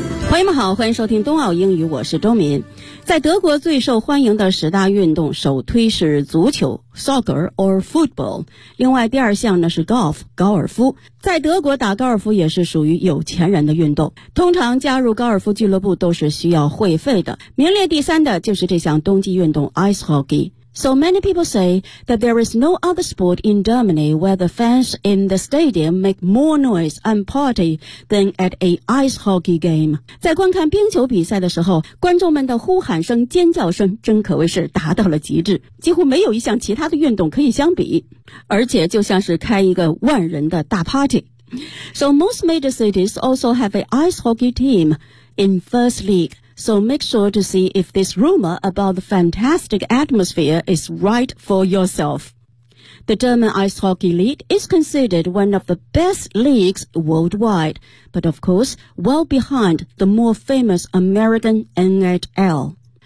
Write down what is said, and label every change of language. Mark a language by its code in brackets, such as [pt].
[zh] 朋友们好，欢迎收听冬奥英语，我是周敏。在德国最受欢迎的十大运动，首推是足球 [en] soccer or football， [zh] 另外第二项呢是 golf 高尔夫。在德国打高尔夫也是属于有钱人的运动，通常加入高尔夫俱乐部都是需要会费的。名列第三的就是这项冬季运动 ice hockey。 [en] So many people say that there is no other sport in Germany where the fans in the stadium make more noise and party than at an ice hockey game. [zh] 在观看冰球比赛的时候，观众们的呼喊声、尖叫声真可谓是达到了极致，几乎没有一项其他的运动可以相比，而且就像是开一个万人的大 party. [en] So most major cities also have an ice hockey team in first league. So make sure to see if this rumor about the fantastic atmosphere is right for yourself. The German Ice Hockey League is considered one of the best leagues worldwide, but of course, well behind the more famous American NHL.